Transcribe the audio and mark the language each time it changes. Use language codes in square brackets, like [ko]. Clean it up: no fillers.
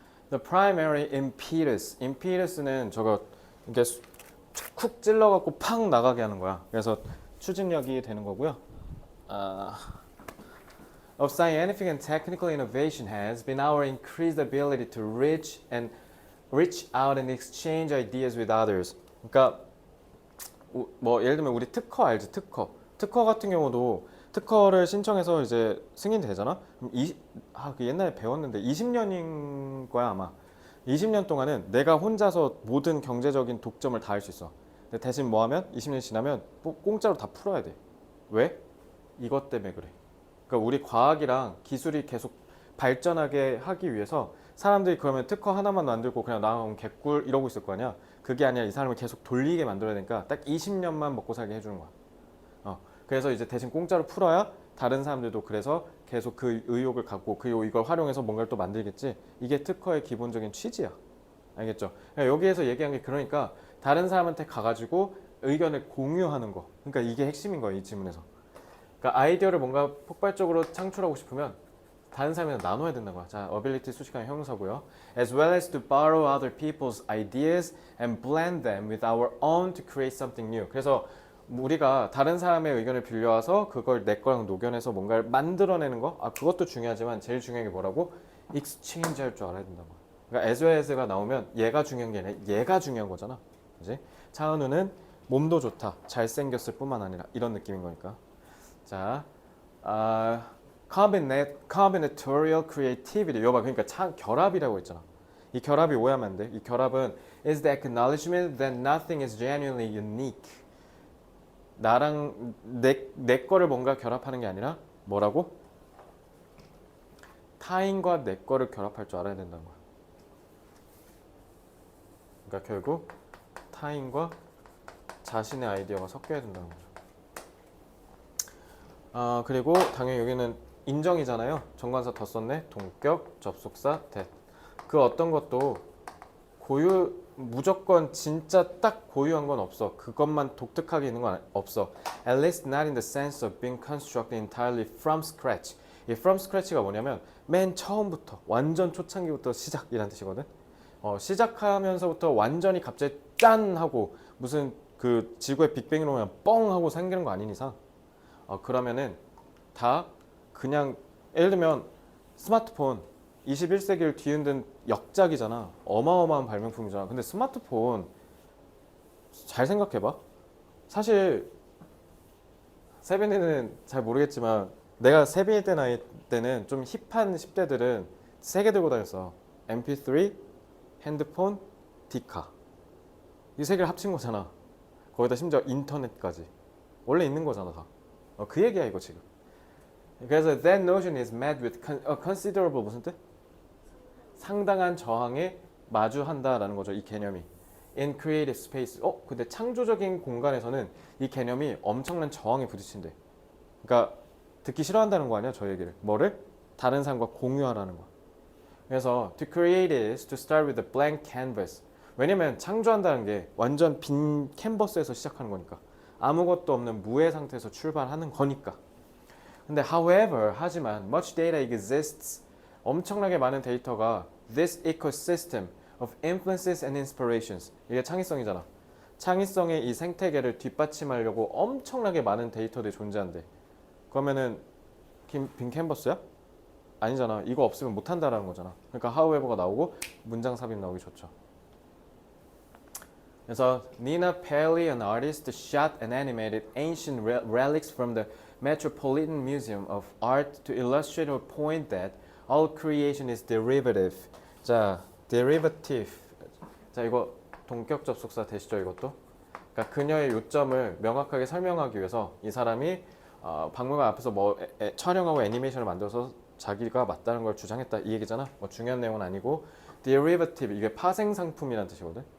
[en] The primary impetus. [ko] impedus는 저거 이게 쿡 찔러갖고 팍 나가게 하는 거야. 그래서 추진력이 되는 거고요. [en] Of scientific and technical innovation has been our increased ability to reach out and exchange ideas with others. [ko] 그러니까 뭐 예를 들면 우리 특허 알지? 특허 같은 경우도 특허를 신청해서 이제 승인되잖아. 그럼 그 옛날에 배웠는데 20년인 거야 아마. 20년 동안은 내가 혼자서 모든 경제적인 독점을 다 할 수 있어. 근데 대신 뭐 하면 20년 지나면 공짜로 다 풀어야 돼. 왜? 이것 때문에 그래. 그러니까 우리 과학이랑 기술이 계속 발전하게 하기 위해서 사람들이 그러면 특허 하나만 만들고 그냥 나온 개꿀 이러고 있을 거 아니야. 그게 아니라 이 사람을 계속 돌리게 만들어야 되니까 딱 20년만 먹고 살게 해주는 거야. 그래서 이제 대신 공짜로 풀어야 다른 사람들도 그래서 계속 그 의욕을 갖고 이걸 활용해서 뭔가를 또 만들겠지. 이게 특허의 기본적인 취지야. 알겠죠? 그러니까 여기에서 얘기한 게 그러니까 다른 사람한테 가가지고 의견을 공유하는 거. 그러니까 이게 핵심인 거야 이 질문에서. 그러니까 아이디어를 뭔가 폭발적으로 창출하고 싶으면 다른 사람이랑 나눠야 된다는 거야. 자, ability 수식하는 형용사고요. [en] As well as to borrow other people's ideas and blend them with our own to create something new. [ko] 그래서 우리가 다른 사람의 의견을 빌려와서 그걸 내 거랑 녹여내서 뭔가를 만들어내는 거. 그것도 중요하지만 제일 중요한 게 뭐라고? exchange 할 줄 알아야 된다고. 그러니까 as well as가 나오면 얘가 중요한 게 아니라 얘가 중요한 거잖아. 그지? 차은우는 몸도 좋다. 잘생겼을 뿐만 아니라 이런 느낌인 거니까. 자, combinatorial creativity. 이거 봐. 그러니까 결합이라고 했잖아. 이 결합이 오해하면 안 돼. 이 결합은 [en] is the acknowledgement that nothing is genuinely unique. [ko] 나랑 내 거를 뭔가 결합하는 게 아니라 뭐라고? 타인과 내 거를 결합할 줄 알아야 된다는 거야. 그러니까 결국 타인과 자신의 아이디어가 섞여야 된다는 거죠. 그리고 당연히 여기는 인정이잖아요. 정관사 더 썼네. 동격, 접속사, that. 그 어떤 것도 무조건 진짜 딱 고유한 건 없어. 그것만 독특하게 있는 건 없어. [en] At least not in the sense of being constructed entirely from scratch. [ko] 이 from scratch가 뭐냐면 맨 처음부터 완전 초창기부터 시작이란 뜻이거든. 시작하면서부터 완전히 갑자기 짠 하고 무슨 그 지구의 빅뱅으로 그냥 뻥 하고 생기는 거 아닌 이상 그러면은 다 그냥 예를 들면 스마트폰 21세기를 뒤흔든 역작이잖아. 어마어마한 발명품이잖아. 근데 스마트폰 잘 생각해봐. 사실 세빈이는 잘 모르겠지만 내가 세빈이 때 나이 때는 좀 힙한 10대들은 3개 들고 다녔어. MP3, 핸드폰, 디카. 이 3개를 합친 거잖아. 거기다 심지어 인터넷까지. 원래 있는 거잖아 다. 그 얘기야 이거 지금. 그래서 [en] that notion is met with considerable [ko] 무슨 뜻? 상당한 저항에 마주한다라는 거죠. 이 개념이. [en] In creative space. [ko] 근데 창조적인 공간에서는 이 개념이 엄청난 저항에 부딪힌대. 그러니까 듣기 싫어한다는 거 아니야, 저 얘기를. 뭐를? 다른 사람과 공유하라는 거. 그래서 [en] to create is to start with a blank canvas. [ko] 왜냐면 창조한다는 게 완전 빈 캔버스에서 시작하는 거니까. 아무것도 없는 무의 상태에서 출발하는 거니까. 근데 [en] however, [ko] 하지만 [en] much data exists. [ko] 엄청나게 많은 데이터가 [en] this ecosystem of influences and inspirations. [ko] 이게 창의성이잖아. 창의성의 이 생태계를 뒷받침하려고 엄청나게 많은 데이터들이 존재한대. 그러면은 빈 캔버스야? 아니잖아. 이거 없으면 못한다라는 거잖아. 그러니까 however가 나오고 문장 삽입 나오기 좋죠. [en] 그래서 Nina Paley, an artist, shot and animated ancient relics from the Metropolitan Museum of Art to illustrate her point that all creation is derivative. [ko] 자, derivative. 자, 이거 동격 접속사 되시죠, 이것도? 그러니까 그녀의 요점을 명확하게 설명하기 위해서 이 사람이 박물관 앞에서 촬영하고 애니메이션을 만들어서 자기가 맞다는 걸 주장했다 이 얘기잖아. 중요한 내용은 아니고 derivative 이게 파생 상품이라는 뜻이거든.